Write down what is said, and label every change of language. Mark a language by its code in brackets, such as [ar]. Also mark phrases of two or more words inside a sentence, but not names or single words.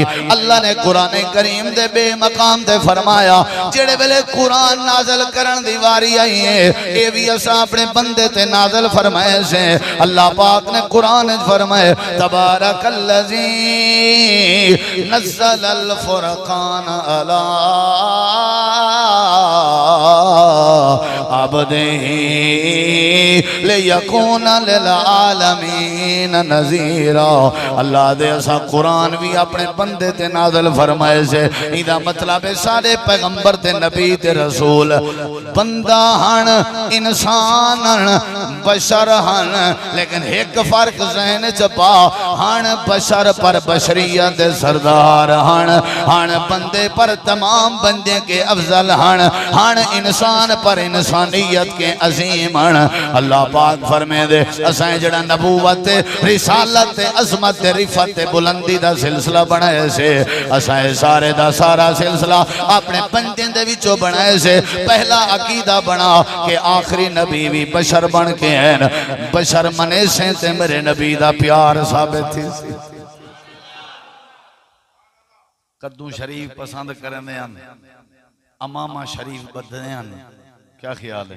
[skr] अल्लाह ने कुरान करीम दे बेमकाम ते फरमाया जेड़े वेले कुरान नाज़िल करन दी वारी आई है ये भी असा अपने बंदे ते नाज़िल फरमाए से। अल्लाह पाक ने कुरान फरमाए [ar] تبارك الذي نزل الفرقان على عبده ليكون للعالمين نذيرا. [skr] अल्लाह दे असा कुरान भी अपने बंदे ते नाज़िल फरमाए से। इदा मतलब है सारे पैगंबर ते नबी ते रसूल बंदा हन इंसान हन बशर हन लेकिन एक फर्क ज़हन च पा हन बशर पर बशरियत दे सरदार हन बंदे पर तमाम बंदे के अफजल हन इंसान पर इंसानियत के अजीम हन। अल्लाह पाक फरमे दे असां जड़ा नबूवत रिसालत अज़मत रिफत बुलंदी दा सिलसिला बनाए से असां सारे दा सारा सिलसिला अपने बंदे दे विचों बनाए से। पहला अकीदा बना के आखिरी नबी भी बशर बन के हैं बशर मने से ते मेरे नबी दा प्यार साबित थी। कद्दू शरीफ पसंद करने अमामा शरीफ बदने क्या ख्याल है?